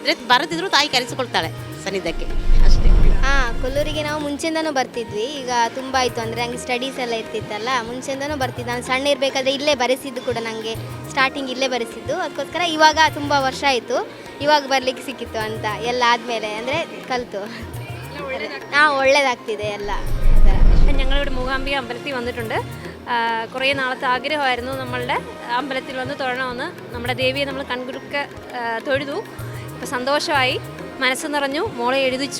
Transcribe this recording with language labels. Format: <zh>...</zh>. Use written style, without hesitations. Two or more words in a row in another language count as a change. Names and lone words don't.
<kn>ಅಂದರೆ ಬರದಿದ್ದರೂ ತಾಯಿ ಕರೆಸಿಕೊಳ್ತಾಳೆ ಸನ್ನಿಧಕ್ಕೆ ಅಷ್ಟೇ. ಹಾಂ, ಕೊಲ್ಲೂರಿಗೆ ನಾವು ಮುಂಚೆಯಿಂದನೂ ಬರ್ತಿದ್ವಿ. ಈಗ ತುಂಬ ಆಯಿತು, ಅಂದರೆ ನನಗೆ ಸ್ಟಡೀಸ್ ಎಲ್ಲ ಇರ್ತಿತ್ತಲ್ಲ, ಮುಂಚೆಯಿಂದನೂ ಬರ್ತಿದ್ದೆ. ನಾನು ಸಣ್ಣ ಇರಬೇಕಾದ್ರೆ ಇಲ್ಲೇ ಬರೆಸಿದ್ದು ಕೂಡ, ನನಗೆ ಸ್ಟಾರ್ಟಿಂಗ್ ಇಲ್ಲೇ ಬರೆಸಿದ್ದು. ಅದಕ್ಕೋಸ್ಕರ ಇವಾಗ ತುಂಬ ವರ್ಷ ಆಯಿತು, ಇವಾಗ ಬರಲಿಕ್ಕೆ ಸಿಕ್ಕಿತ್ತು ಅಂತ ಎಲ್ಲ ಆದಮೇಲೆ, ಅಂದರೆ കൽത്തു. ഒള്ളേതാക്തിದೆ ಎಲ್ಲ ആ ಥರ.</kn> <ml>ഞങ്ങളിവിടെ മൂകാംബിക അമ്പലത്തിൽ വന്നിട്ടുണ്ട്. കുറേ നാളത്തെ ആഗ്രഹമായിരുന്നു നമ്മളുടെ അമ്പലത്തിൽ വന്ന് തൊഴണമെന്ന്. നമ്മുടെ ദേവിയെ നമ്മൾ കൺകുടുക്ക തൊഴുതു. ഇപ്പം സന്തോഷമായി, മനസ്സ് നിറഞ്ഞു, മോളെ എഴുതിച്ചു.</ml>